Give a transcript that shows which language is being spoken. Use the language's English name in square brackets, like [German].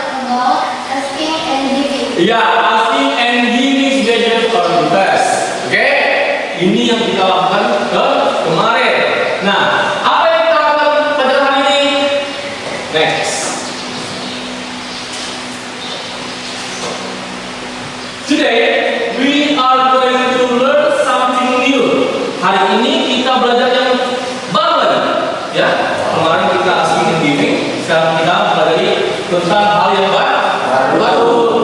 [English] About asking and giving. [Indonesian] Iya, [English] asking and giving gadget for the best. Oke? [Indonesian] Ini yang kita lakukan kemarin. Nah, apa yang kita lakukan pada hari ini? [English] Next. Today we are going to learn something new. [Indonesian] Hari ini kita belajar yang baru lagi, ya. Kemarin kita asking and giving, sekarang kita belajar tentang hal yang baru.